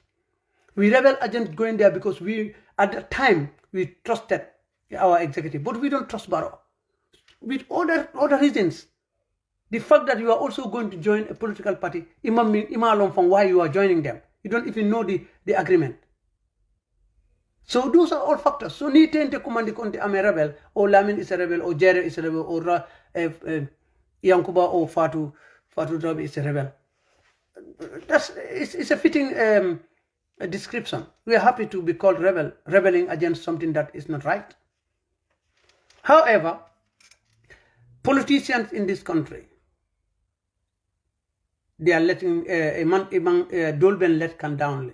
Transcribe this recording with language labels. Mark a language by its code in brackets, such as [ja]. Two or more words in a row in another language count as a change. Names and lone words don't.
[en] We rebel against going there because at the time we trusted our executive, but we don't trust Barrow. With other reasons. The fact that you are also going to join a political party, alone from why you are joining them. You don't even know the agreement. So those are all factors. So [man] ni tente kumandi konti ame [en] rebel, or Lamin is a rebel, or Jerry is a rebel, or Yankuba or Fatu Drabi is a rebel. It's a fitting description. We are happy to be called rebelling against something that is not right. However, politicians in this country, they are letting Dolben let can down.